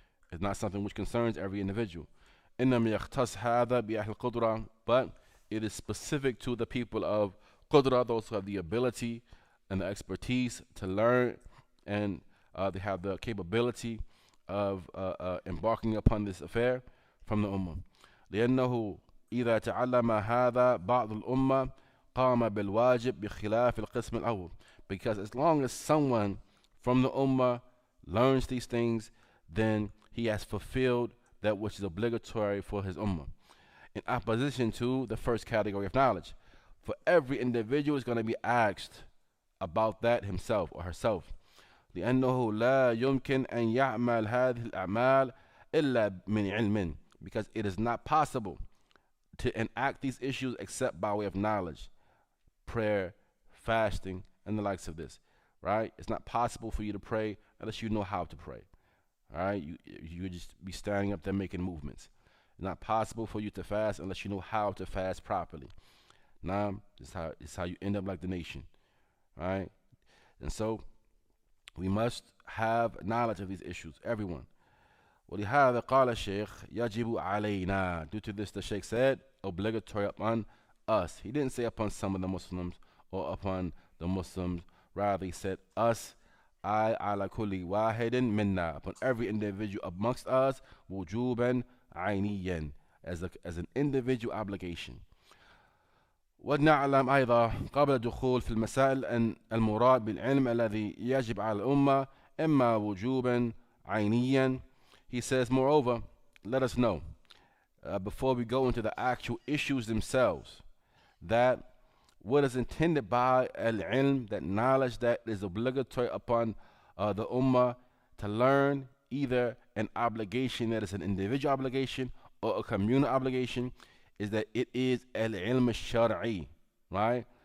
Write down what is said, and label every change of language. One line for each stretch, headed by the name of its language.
English: It's not something which concerns every individual.
Arabic: إنما يختص هذا بأهل القدرة,
English: but it is specific to the people of qudra, those who have the ability and the expertise to learn, and they have the capability of embarking upon this affair from the ummah.
Arabic: لأنه إذا تعلم هذا بعض الأمة قام بالواجب بخلاف القسم الأول.
English: Because as long as someone from the ummah learns these things, then he has fulfilled that which is obligatory for his ummah. In opposition to the first category of knowledge, for every individual is going to be asked about that himself or herself.
Arabic: لأنه لا يمكن أن يعمل هذه الأعمال إلا من علم,
English: because it is not possible to enact these issues except by way of knowledge, prayer, fasting, and the likes of this, right? It's not possible for you to pray unless you know how to pray, all right? You just be standing up there making movements. It's not possible for you to fast unless you know how to fast properly. Now, this is how you end up like the nation, right? And so we must have knowledge of these issues, everyone.
Arabic: ولهذا قال الشيخ يجب علينا.
English: Due to this, the Sheikh said, obligatory upon us. He didn't say upon some of the Muslims or upon the Muslims. Rather, he said us,
Arabic: I ala kulli wahidin minna,
English: upon every individual amongst us,
Arabic: wujuban ayniyan,
English: as an individual obligation.
Arabic: ونعلم أيضا قبل الدخول في المسائل أن المراد بالعلم الذي يجب على الأمة إما وجوبا عينيا.
English: He says, moreover, let us know, before we go into the actual issues themselves, that what is intended by al-ilm, that knowledge that is obligatory upon the ummah to learn, either an obligation that is an individual obligation or a communal obligation, is that it is al-ilm al-shar'i, right?